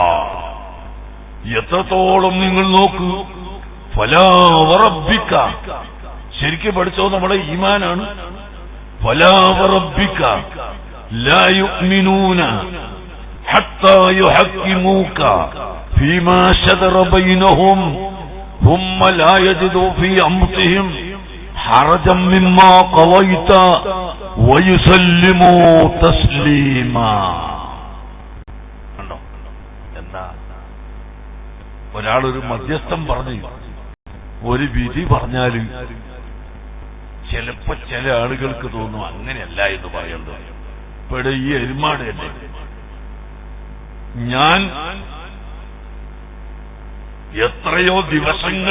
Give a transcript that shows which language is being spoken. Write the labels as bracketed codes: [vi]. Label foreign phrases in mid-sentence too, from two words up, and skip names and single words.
[ml] എത്രത്തോളം നിങ്ങൾ നോക്കൂ [ar] فلا وربك [ml] ശരിക്കും പഠിച്ചോ നമ്മുടെ ഈമാനാണ് [ar] فلا وربك لا يؤمنون حتى يحكموك فيما شجر بينهم ثم لا يجدوا في أنفسهم حرجا مما قضيت ويسلموا تسليما [ml] എന്താ ഒരാളൊരു മധ്യസ്ഥം പറഞ്ഞു ഒരു വിധി പറഞ്ഞാൽ ചിലപ്പോ ചില ആളുകൾക്ക് തോന്നും അങ്ങനെയല്ല എന്ന് പറയുന്നത്. ഇവിടെ ഈ എരുമാട് തന്നെ ഞാൻ എത്രയോ ദിവസങ്ങൾ